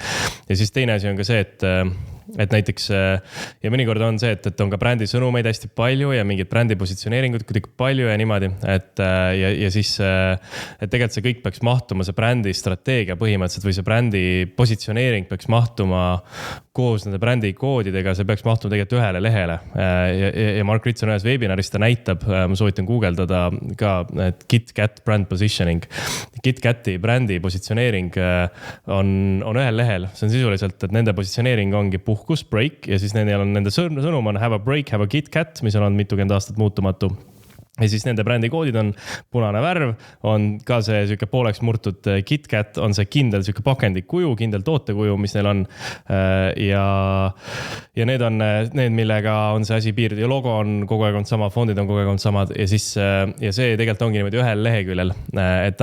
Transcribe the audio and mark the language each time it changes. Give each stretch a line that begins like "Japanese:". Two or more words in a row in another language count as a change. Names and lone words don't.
Estonian: Ja siis teine asi on ka see, et näiteks ja mõnikord on see, et on ka brändi sõnumeid hästi palju ja mingid brändi positsioneeringut kuidagi palju ja niimoodi, ja siis et tegelikult see kõik peaks mahtuma, see brändi strateegia põhimõtteliselt või see brändi positsioneering peaks mahtuma koos nende brändi koodidega, see peaks mahtuma tegelikult ühele lehele. Ja Mark Ritson ühes webinaris ta näitab, ma soovitan guugeldada ka, et KitKat
English: brand positioning.
Estonian: KitKati brändi positsioneering on ühel lehel, see on sisuliselt, et nende positsioneering ongi puhkus, break ja siis nende sõnum on
English: have a break, have a KitKat,
Estonian: mis on mitukümmend aastat muutumatu. Ja siis nende brändi koodid on punane värv, on ka see süke pooleks murtud KitKat, on see kindel süke pakendikuju, kindel tootekuju, mis neil on. Ja need on need, millega on see asi piird ja logo on kogu aeg on sama, fondid on kogu aeg on samad ja siis ja see tegelikult ongi niimoodi ühel leheküljel, et ta